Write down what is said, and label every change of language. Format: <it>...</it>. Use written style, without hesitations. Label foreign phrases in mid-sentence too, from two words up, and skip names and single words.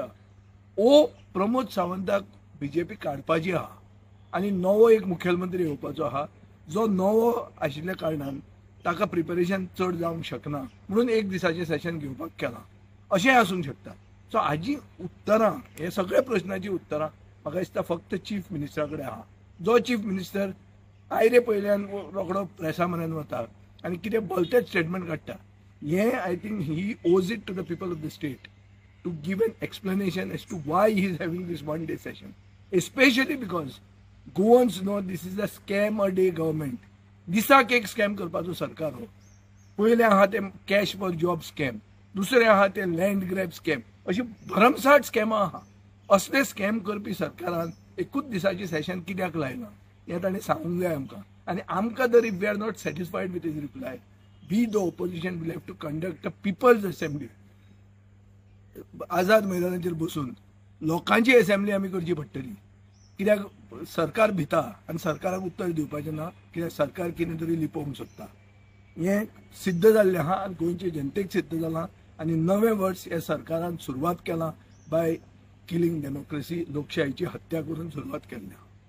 <kok>ओ प्रमोद सावंताक BJP काडपाची आहा आनी नवो एक मुखेलमंत्री येवपाचो आहा जो नवो आशिल्ल्या कारणान ताका प्रिपरेशन चड जावंक शकना म्हणून 1 दिसाचें सेशन घेवपाक केलां अशेंय आसूंक शकता. सो हाजी उत्तरां हे सगळे प्रश्नाची उत्तरां म्हाका दिसता फक्त</kok> <en>chief ministera</en> <kok>कडेन आहा. जो</kok> <en>chief minister</en> <kok>आयरे पयल्यान रोखडो प्रेसा म्हऱ्यान वता आनी कितें बोलतेच स्टेटमेंट काडटा.</kok> <en>हें I think he owes it to the people of the state to give an explanation as to why he is having this 1 day session especially because Goans know this is a scam a day government.</en> <kok>दिसाक एक स्कॅम करपाचो सरकार हो. पयलें आहा ते</kok> <en>cash for job scam</en> <kok>दुसरें आहा ते</kok> <en>land grab scam</en> <kok>अशी भरमसाट स्कॅमां आहा. असले स्कॅम करपी सरकारान एकूच दिसाचें सेशन कित्याक लायलां हें ताणें सांगूंक जाय आमकां. आनी आमकां जर</kok> <en>if we are not satisfied with his reply we the opposition will have to conduct a people's assembly</en> <kok>आझाद मैदानाचेर बसून लोकांची असेंब्ली आमी करची पडटली. कित्याक सरकार भिता आनी सरकाराक उत्तर दिवपाचें ना कित्याक सरकार कितें तरी लिपोवंक सोदता. हें सिद्ध जाल्लें आहा आनी गोंयचे जनतेक सिद्ध जालां आनी नवें वर्स ह्या सरकारान सुरवात केलां</kok> <en>by killing democracy</en> <kok>लोकशायेची हत्या करून सुरवात केल्या.</kok>